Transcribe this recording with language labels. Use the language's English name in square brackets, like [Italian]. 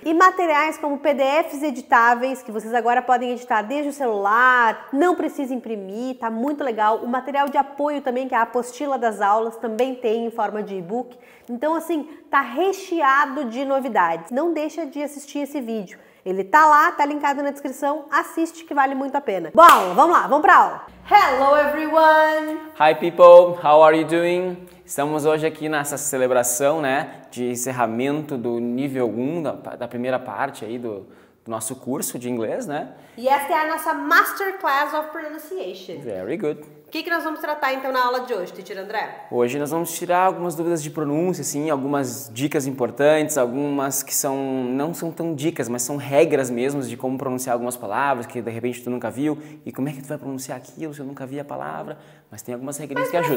[Portuguese] E materiais como PDFs editáveis, que vocês agora podem editar desde o celular, não precisa imprimir, tá muito legal. O material de apoio também, que é a apostila das aulas, também tem em forma de e-book. Então, assim, tá recheado de novidades. Não deixa de assistir esse vídeo. Ele tá lá, tá linkado na descrição, assiste que vale muito a pena. Bom, vamos lá, vamos pra aula. [English] Hello everyone! Hi people, how are you doing? [Portuguese] Estamos hoje aqui nessa celebração, né, de encerramento do nível 1, da primeira parte aí do nosso curso de inglês, né? E esta é a nossa Masterclass of Pronunciation. [English] Very good. [Portuguese] O que nós vamos tratar então na aula de hoje, Teacher André? Hoje nós vamos tirar algumas dúvidas de pronúncia, assim, algumas dicas importantes, algumas que não são tão dicas, mas são regras mesmo de como pronunciar algumas palavras que de repente tu nunca viu e como é que tu vai pronunciar aquilo se eu nunca vi a palavra, mas tem algumas regrinhas que ajudam.